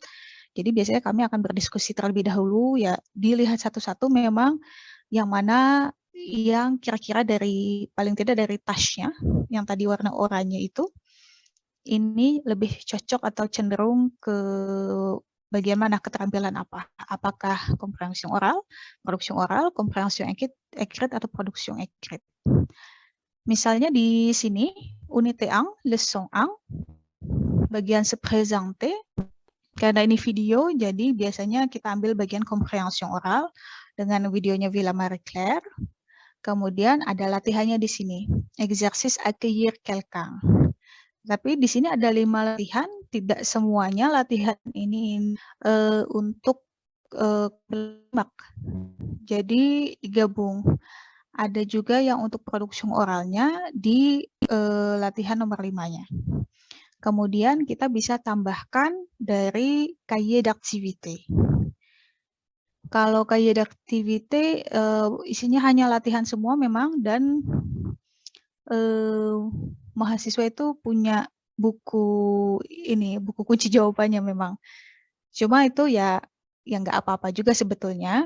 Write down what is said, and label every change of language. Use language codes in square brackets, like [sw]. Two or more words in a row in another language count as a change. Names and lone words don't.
[id] Jadi biasanya kami akan berdiskusi terlebih dahulu, ya dilihat satu-satu memang yang mana yang kira-kira paling tidak dari tasnya, yang tadi warna oranye itu, ini lebih cocok atau cenderung ke bagian mana keterampilan apa? [fr] Apakah komprehension oral, komprehension écrite, atau production écrite. [id] Misalnya di sini, unité 1, leçon 1, bagian [fr] se présenter. [id] Karena ini video, jadi biasanya kita ambil bagian [fr] komprehension oral [id] dengan videonya Villa Marie Claire. Kemudian ada latihannya di sini, [fr] exercice accueillir quelqu'un. [id] Tapi di sini ada 5 latihan, tidak semuanya latihan ini untuk belajar. Jadi digabung. Ada juga yang untuk produksi oralnya di latihan nomor 5-nya. Kemudian kita bisa tambahkan dari [fr] cahier d'activité. [id] Kalau kayak activity isinya hanya latihan semua memang, dan mahasiswa itu punya buku buku kunci jawabannya memang. Cuma itu ya nggak apa-apa juga sebetulnya.